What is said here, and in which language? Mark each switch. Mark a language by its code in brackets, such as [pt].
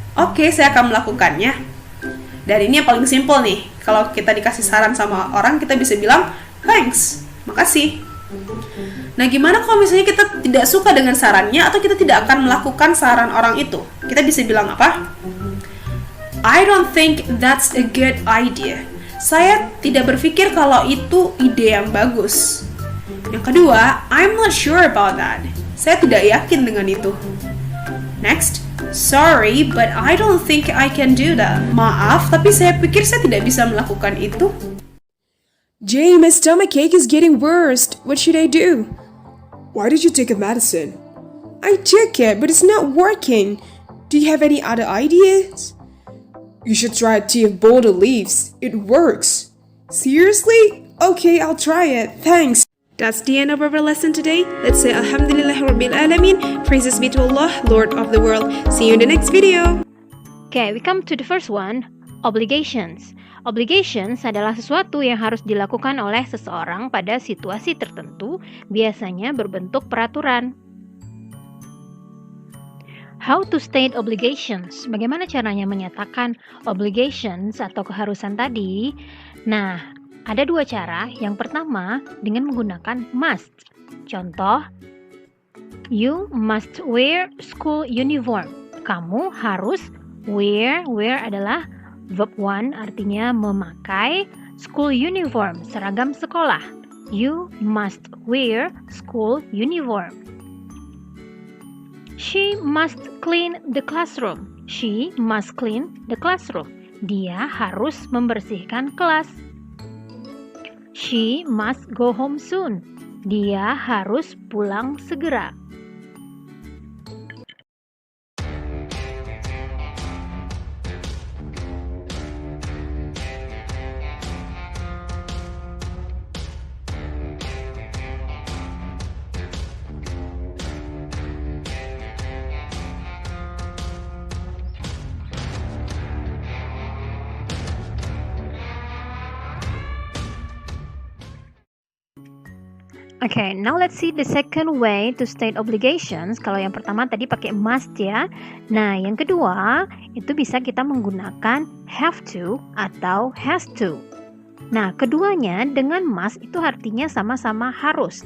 [id] Oke, saya akan melakukannya. Dan ini yang paling simple nih. Kalau kita dikasih saran sama orang, kita bisa bilang, thanks, makasih. Nah, gimana kalau misalnya kita tidak suka dengan sarannya atau kita tidak akan melakukan saran orang itu? Kita bisa bilang apa? [en] I don't think that's a good idea. [id] Saya tidak berpikir kalau itu ide yang bagus. [en] Yang kedua, I'm not sure about that. [id] Saya tidak yakin dengan itu. [en] Next, sorry, but I don't think I can do that. [id] Maaf, tapi saya pikir saya tidak bisa melakukan itu. [en] Jay, my stomachache is getting worse. What should I do? Why did you take a medicine? I took it, but it's not working. Do you have any other ideas? You should try tea of boulder leaves. It works. Seriously? Okay, I'll try it. Thanks. That's the end of our lesson today. Let's say [ar] Alhamdulillah Rabbil Alamin. [en] Praises be to Allah, Lord of the world. See you in the next video. Okay, we come to the first one, obligations. [id] Obligations adalah sesuatu yang harus dilakukan oleh seseorang pada situasi tertentu, biasanya berbentuk peraturan. [en] How to state obligations? [id] Bagaimana caranya menyatakan obligations atau keharusan tadi? Nah, ada dua cara. Yang pertama, dengan menggunakan must. [en] Contoh, you must wear school uniform. [id] Kamu harus wear adalah verb 1, artinya memakai, school uniform, seragam sekolah. [en] You must wear school uniform. She must clean the classroom. She must clean the classroom. [id] Dia harus membersihkan kelas. [en] She must go home soon. [id] Dia harus pulang segera. [en] Okay, now let's see the second way to state obligations. [id] Kalau yang pertama tadi pakai must ya. Nah, yang kedua itu bisa kita menggunakan have to atau has to. Nah, keduanya dengan must itu artinya sama-sama harus.